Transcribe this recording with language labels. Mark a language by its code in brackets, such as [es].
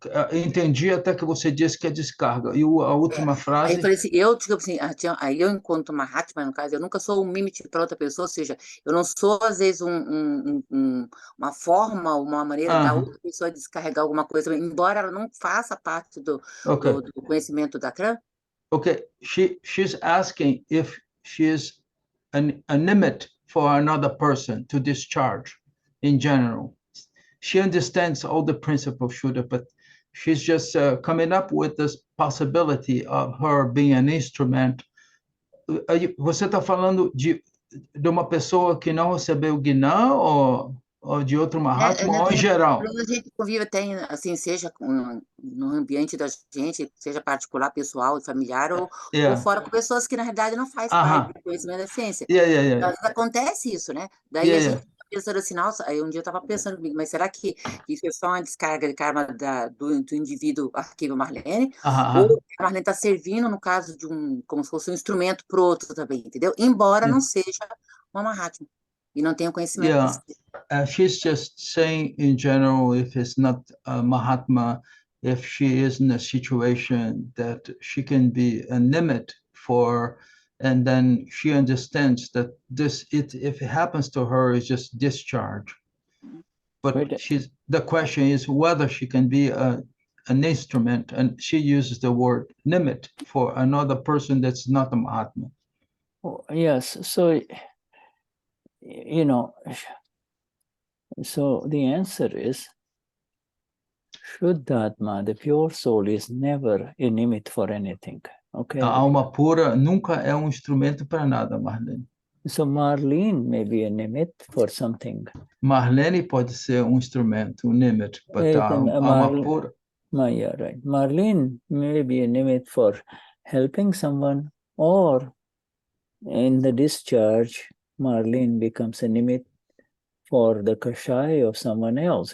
[pt] Entendi até que você disse que é descarga. E a última frase... Aí eu falei assim, aí eu enquanto Mahatma, no caso, eu nunca sou um mimete para outra pessoa, ou seja, eu não sou, às vezes, uma forma, uma maneira da outra pessoa descarregar alguma coisa, embora ela não faça parte do conhecimento da Akram. [en] Okay, she's asking if she's a limit for another person to discharge in general. She understands all the principles, Shuddha, but she's just coming up with this possibility of her being an instrument. [pt] Você está falando de uma pessoa que não recebeu Gnan ou de outro Mahatma, ou em geral? A gente convive até, assim, seja no ambiente da gente, seja particular, pessoal, familiar, ou fora com pessoas que, na realidade, não faz parte do conhecimento da ciência. Às vezes acontece isso, né? Daí a gente pensando assim, nossa, aí um dia eu estava pensando comigo, mas será que isso é só uma descarga de karma do indivíduo arquivo Marlene? Ou a Marlene está servindo, no caso de como se fosse um instrumento para o outro também, entendeu? Embora não seja uma Mahatma e não tenha conhecimento. [en] She's just saying in general, if it's not a Mahatma, if she is in a situation that she can be a nimit for, and then she understands that if it happens to her, it's just discharge. But the question is whether she can be an instrument, and she uses the word nimit for another person that's not a Mahatma. Yes, so, so the answer is, Vishuddhatma, the pure soul, is never a limit for anything. Okay. [pt] A alma pura nunca é instrumento para nada, Marlene. [en] So Marlene may be a limit for something. [pt] Marlene pode ser instrumento, limit, but a alma pura. [en] Yeah, right. Marlene may be a limit for helping someone, or in the discharge, Marlene becomes a limit for the kashai of someone else.